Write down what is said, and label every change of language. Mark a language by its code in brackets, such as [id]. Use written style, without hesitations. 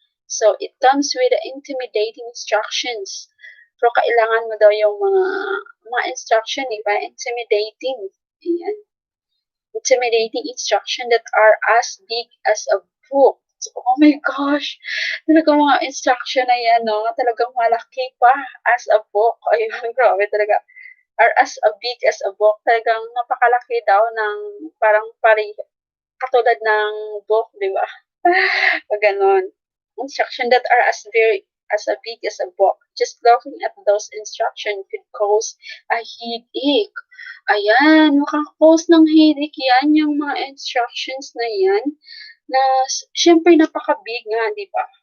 [en] So, it comes with intimidating instructions. [tl] Pero kailangan mo daw yung mga instruction, diba? [en] Intimidating. Ayan. Intimidating instruction that are as big as a book. [tl] So, [en] oh my gosh! [tl] Talagang mga instruction na yan, no? Talagang malaki pa [en] as a book. [tl] Ayun, grabe talaga. [en] Or as a big as a book. [tl] Talagang napakalaki daw ng parang katulad ng book, di ba? Ganon. [en] Instruction that are as a big as a book. Just looking at those instructions could cause a headache. [tl] Ayan, makaka-cause ng headache yan, yung mga instructions na yan, na syempre napaka-big nga, di ba?